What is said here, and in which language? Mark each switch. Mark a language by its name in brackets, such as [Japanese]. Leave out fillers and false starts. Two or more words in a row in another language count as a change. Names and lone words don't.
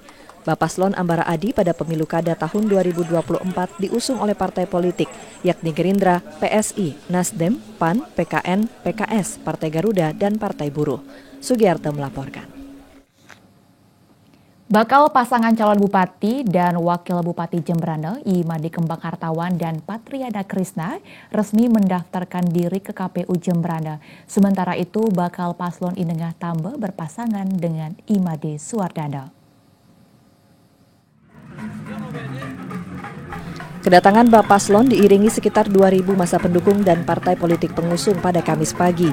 [Indonesian] Bapaslon Ambara Adi pada pemilu kada tahun 2024 diusung oleh partai politik, yakni Gerindra, PSI, Nasdem, PAN, PKN, PKS, Partai Garuda, dan Partai Buruh. Sugiarto melaporkan. Bakal pasangan calon bupati dan wakil bupati Jembrana, Imade Kembang Hartawan dan Patriada Krisna resmi mendaftarkan diri ke KPU Jembrana. Sementara itu, bakal paslon Inengah Tambe berpasangan dengan Imade Suwardana. Kedatangan Bapaslon diiringi sekitar 2.000 massa pendukung dan partai politik pengusung pada Kamis pagi.